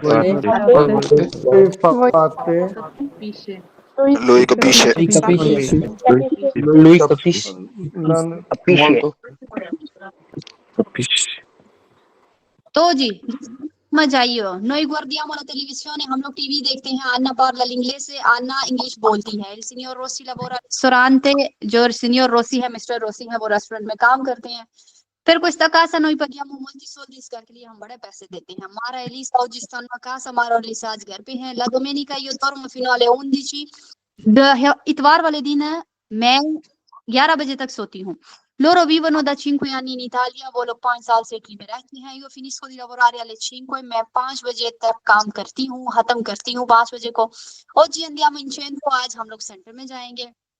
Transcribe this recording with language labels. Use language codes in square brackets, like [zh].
[it] Voi fate. Lui capisce. Lui capisce. Lui Lui capisce. Non- Molto. Capisci? [hi] तो जी मजा आई हो। [it] noi guardiamo la televisione, [hi] हम लोग TV देखते हैं। [it] Anna parla l'inglese, [hi] Anna English बोलती है। [it] il signor Rossi lavora al ristorante, [hi] जो signor Rossi है, मिस्टर Rossi है, वो रेस्टोरेंट में काम करते हैं। [it] Per questa casa noi paghiamo molti soldi, [hi] इसका के लिए हम बड़े पैसे देते हैं। [it] Mara Elisa oggi stanno a casa, [hi] Mara और Elisa आज घर पे हैं। [it] La domenica io dormo fino alle 11। [hi] इतवार वाले दिन मैं 11 बजे तक सोती हूँ। [it] Loro vivono da 5 anni in Italia, [hi] वो लोग 5 साल से इटली में रहती हैं। [it] Io finisco di lavorare alle 5, [hi] मैं 5 बजे तक काम करती हूँ, खत्म करती हूँ 5 बजे को। [it] Oggi andiamo in centro, [hi] आज हम लोग सेंटर में जाएंगे।